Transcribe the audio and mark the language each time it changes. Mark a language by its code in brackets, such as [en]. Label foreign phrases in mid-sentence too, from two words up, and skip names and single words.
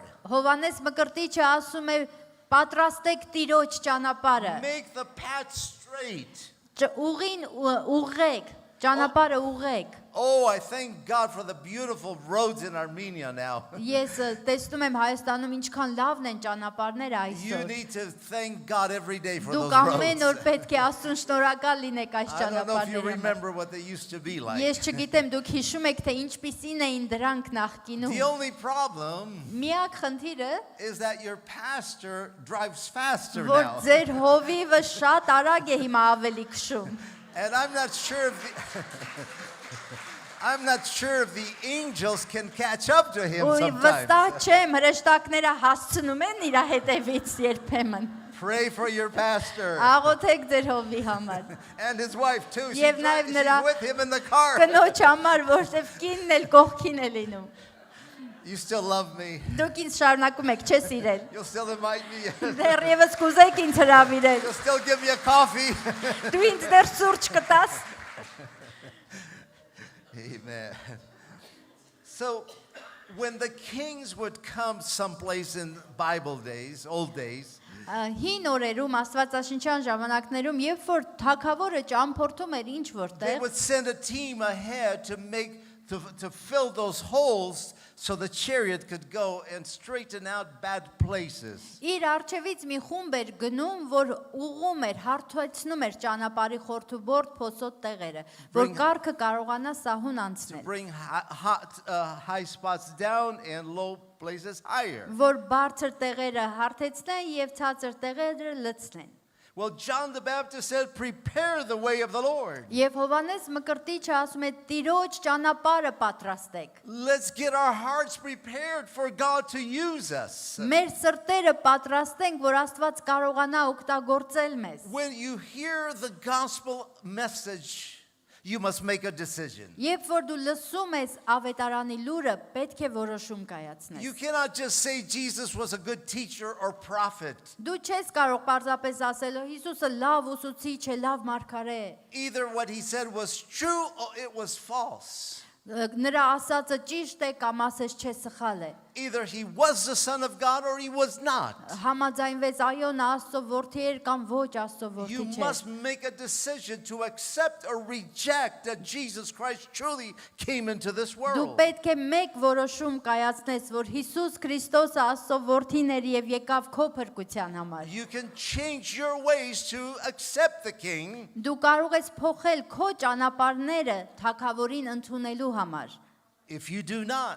[hy] Հովանես Մկրտիչը ասում է. պատրաստեք Տիրոջ ճանապարհը, [en] Make the path straight." [hy] ուղին ուղղեք, ճանապարհը ուղղեք։ [en] Oh, I thank God for the beautiful roads in Armenia now. [hy] Ես տեսնում եմ Հայաստանում ինչքան լավն են ճանապարհները [en] You [hy] այսօր։ [en] need to thank God every day for those [hy] Դուք ամեն օր [en] roads. [hy] պետք է Աստծուն շնորհակալ լինեք այս [en] I don't know if you [hy] ճանապարհների համար։ [en] remember what they used to be like. [hy] Ես չգիտեմ դուք հիշում եք թե ինչպիսին էին դրանք նախկինում։ [en] The only problem [hy] Միակ խնդիրը, [en] is that your pastor drives faster [hy] որ [en] now. [hy] ձեր հովիվը շատ արագ է հիմա ավելի քշում։ [en] And I'm not sure if the I'm not sure if the angels can catch up to him [hy] Ու [en] sometimes. [hy] վստահ չեմ, հրեշտակները հասցնում են իր հետևից երբեմն։ [en] Pray for your pastor [hy] Աղոթեք ձեր հովի համար։ [en] and his wife too. [hy] Եվ նաև [en] She's [hy] նրա [en] with him in the car. [hy] Կնոջ համար, որտեվ կինն էլ կողքին է լինում։ [en] You still love me. [hy] Դուք ինձ շարունակում եք, չես իրել։ [en] You'll still invite me. [hy] Դեռևս կուզեք ինձ հրավիրել։ [en] You'll still give me a coffee. [hy] Դու ինձ դեռ սուրճ կտաս։ [en] Amen. So, when the kings would come someplace in Bible days, old days, [hy] Հին օրերում Աստվածաշնչյան ժամանակներում, երբ որ թագավորը ճամփորդում էր ինչ [en] they [hy] որտեղ, [en] would send a team ahead to fill those holes so the chariot could go and straighten out bad places. [hy] իր արջևից մի խումբ էր գնում, որ ուղում էր, հարթեցնում էր ճանապարհի խորթուբորդ փոսոտ տեղերը, որ կառքը կարողանա սահուն [en] To [hy] անցնել, [en] bring high spots down and low places higher. [hy] որ բարձր տեղերը հարթեցնեն եւ ցածր տեղերը լցնեն։ [en] Well, John the Baptist said, prepare the way of the Lord. [hy] Եվ Հովանես Մկրտիչը ասում է՝ Տիրոջ ճանապարհը պատրաստեք։ [en] Let's get our hearts prepared for God to use us. [hy] Մեր սրտերը պատրաստենք, որ Աստված կարողանա օգտագործել մեզ։ [en] When you hear the gospel message, you must make a decision. [hy] Երբ որ դու լսում ես ավետարանի լուրը, պետք է որոշում [en] You [hy] կայացնես։ [en] cannot just say Jesus was a good teacher or prophet. [hy] Դու չես կարող պարզապես ասել, Հիսուսը լավ ուսուցիչ է, լավ մարգարե է։ [en] Either what he said was true or it was false. [hy] Նրա ասածը ճիշտ է կամ ասես չէ սխալ է։ [en] Either he was the Son of God or he was not. [hy] Համաձայնվեց այո նա Աստծո որդի էր կամ ոչ Աստծո [en] You [hy] որդի չէ։ [en] must make a decision to accept or reject that Jesus Christ truly came into this [hy] Դու [en] world. [hy] պետք է մեկ որոշում կայացնես, որ Հիսուս Քրիստոսը Աստծո որդին էր եւ եկավ քո փրկության համար։ [en] You can change your ways to accept the King, [hy] Դու կարող ես փոխել քո ճանապարհները թագավորին ընդունելու համար, [en] if you do not.